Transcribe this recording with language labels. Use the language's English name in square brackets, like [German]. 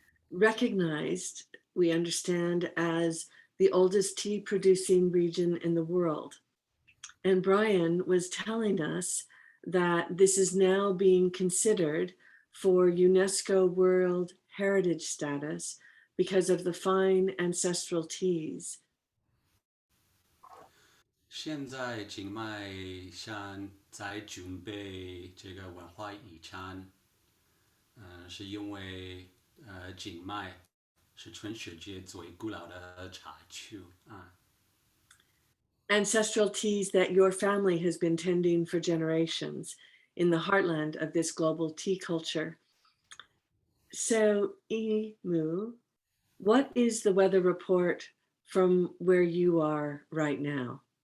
[English] Recognized, we understand, as the oldest tea producing region in the world. And Brian was telling us that this is now being considered for UNESCO World Heritage status because of the fine ancestral teas. [Chinese] 现在景迈山在准备这个文化遗产，是因为景迈是全世界最古老的茶区啊。 [English] Ancestral teas that your family has been tending for generations in the heartland of this global tea culture. So, Emu, what is the weather report from where you are right now?